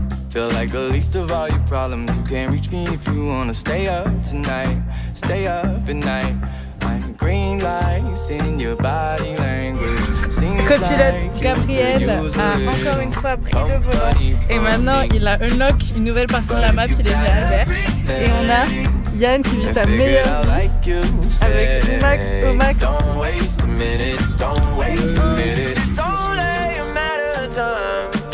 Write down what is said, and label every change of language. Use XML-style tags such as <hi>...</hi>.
<en>Feel like the least of all your problems. You can't reach me if you wanna stay up tonight. Stay up at night. I'm green lights in your body language.</en> <fr>Copilote Gabriel a encore une fois pris le volant et maintenant il a unlock une nouvelle partie de la map, il est venu à Albert. Et on a Yann qui vit sa meilleure vie avec Max au max.</fr> <en>Don't waste a minute, don't wait a minute. It's only a matter of time.</en>